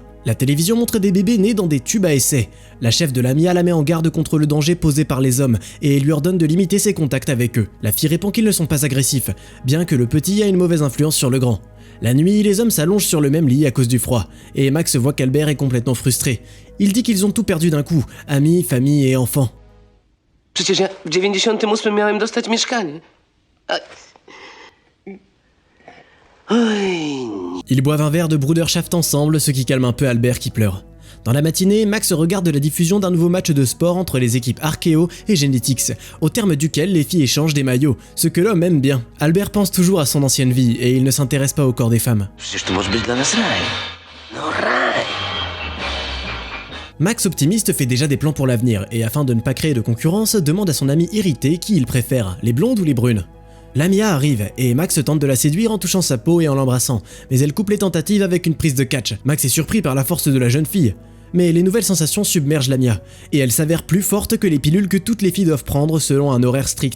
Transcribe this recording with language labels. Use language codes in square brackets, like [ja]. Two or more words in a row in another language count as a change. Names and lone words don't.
[fr] La télévision montre des bébés nés dans des tubes à essai. La chef de Lamia la met en garde contre le danger posé par les hommes, et lui ordonne de limiter ses contacts avec eux. La fille répond qu'ils ne sont pas agressifs, bien que le petit a une mauvaise influence sur le grand. La nuit, les hommes s'allongent sur le même lit à cause du froid, et Max voit qu'Albert est complètement frustré. Il dit qu'ils ont tout perdu d'un coup, amis, famille et enfants. [pl] Przecież ja w 98 miałem dostać mieszkanie. [fr] Ils boivent un verre de Bruderschaft ensemble, ce qui calme un peu Albert qui pleure. Dans la matinée, Max regarde la diffusion d'un nouveau match de sport entre les équipes Archéo et Genetics, au terme duquel les filles échangent des maillots, ce que l'homme aime bien. Albert pense toujours à son ancienne vie et il ne s'intéresse pas au corps des femmes. [pl] Przecież to może być dla nas raj. No raj. [fr] Max optimiste fait déjà des plans pour l'avenir et afin de ne pas créer de concurrence, demande à son ami irrité qui il préfère, les blondes ou les brunes. Lamia arrive et Max tente de la séduire en touchant sa peau et en l'embrassant, mais elle coupe les tentatives avec une prise de catch. Max est surpris par la force de la jeune fille. Mais les nouvelles sensations submergent Lamia, et elle s'avère plus forte que les pilules que toutes les filles doivent prendre selon un horaire strict.